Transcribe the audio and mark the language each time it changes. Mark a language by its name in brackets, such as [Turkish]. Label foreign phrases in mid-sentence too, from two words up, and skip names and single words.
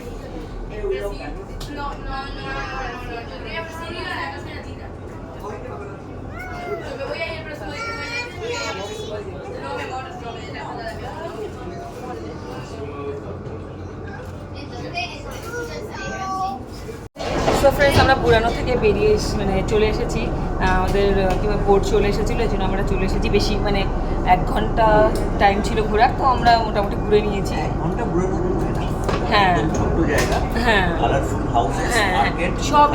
[Spanish] No, yo quería Brasil y la casa de la tita. Yo me voy a ir a Brasil y no me muero, no me dejo de la vida. Entonces, eso es Brasil. [Bangla] ফ্রেন্ডস আমরা পুরানো থেকে বেরিয়ে মানে চলে এসেছি, আমাদের কিংবা বোট চলে এসেছিলো, এই জন্য আমরা চলে এসেছি। বেশি মানে 1 ঘন্টা টাইম ছিল ঘোরার, তো আমরা মোটামুটি ঘুরে নিয়েছি। 1 ঘন্টা ঘুরানো যায় না, হ্যাঁ ছোট্ট জায়গা, হ্যাঁ [English] colorful houses, [Bangla] হ্যাঁ মার্কেট, সবই